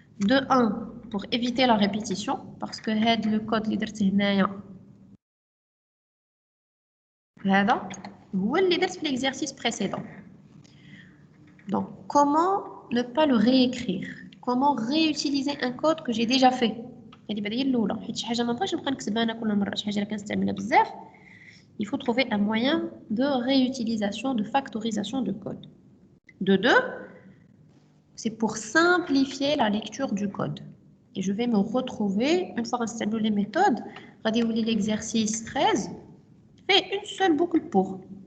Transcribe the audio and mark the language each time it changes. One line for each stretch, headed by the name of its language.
French: De 1, pour éviter la répétition, parce que le code
Arabic: اللي درت هنايا هذا هو اللي درت في
French: l'exercice précédent. Donc, comment ne pas le réécrire? Comment réutiliser un code que j'ai déjà fait?
Arabic: هذه هي الاولى حيت شي حاجه ما بغيتش نبقى نكتبها انا كل مره شي حاجه اللي كنستعملها بزاف.
French: Il faut trouver un moyen de réutilisation, de factorisation de code. De 2, c'est pour simplifier la lecture du code. Et je vais me retrouver, une fois installé les méthodes,
Arabic: غادي يولي
French: l'exercice 13, fait une seule boucle pour.